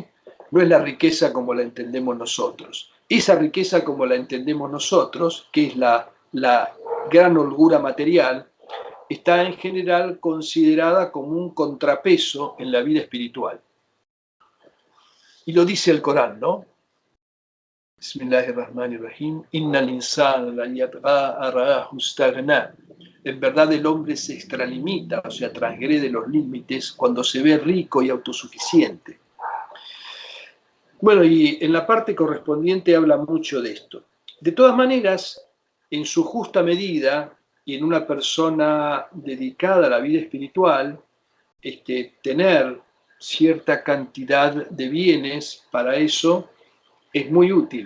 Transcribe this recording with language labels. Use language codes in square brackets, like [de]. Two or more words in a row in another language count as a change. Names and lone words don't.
[es] No es la riqueza como la entendemos nosotros. Esa riqueza como la entendemos nosotros, que es la gran holgura material, está en general considerada como un contrapeso en la vida espiritual. Y lo dice el Corán, ¿no? [ar] بسم الله الرحمن الرحيم. إن الإنسان ليطغى أن رآه استغنى [es] En verdad el hombre se extralimita, o sea, transgrede los límites cuando se ve rico y autosuficiente. Bueno, y en la parte correspondiente habla mucho de esto. De todas maneras, en su justa medida y en una persona dedicada a la vida espiritual, tener cierta cantidad de bienes para eso es muy útil.